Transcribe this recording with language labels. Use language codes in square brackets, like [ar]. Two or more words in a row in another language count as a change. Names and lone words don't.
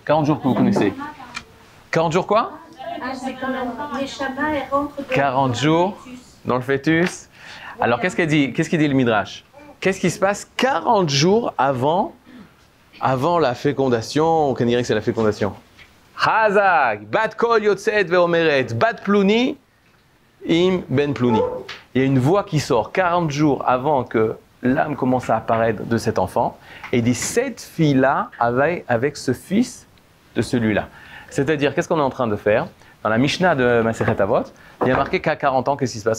[fr] 40 jours que vous connaissez. 40 jours quoi? C'est quand les chamas, elles rentrent dans 40 jours dans le fœtus. Alors, qu'est-ce qu'il dit le Midrash? Qu'est-ce qui se passe 40 jours avant la fécondation? On peut dire que c'est la fécondation. [he] חזק בת קול יוצאת ואומרת בת פלוני עם בן פלוני. [fr] Il y a une voix qui sort 40 jours avant que l'âme commence à apparaître de cet enfant. Et il dit, cette fille-là avec ce fils de celui-là. C'est-à-dire, qu'est-ce qu'on est en train de faire? Dans la Mishnah de Masechet Avot, il y a marqué qu'à 40 ans, qu'est-ce qui se passe?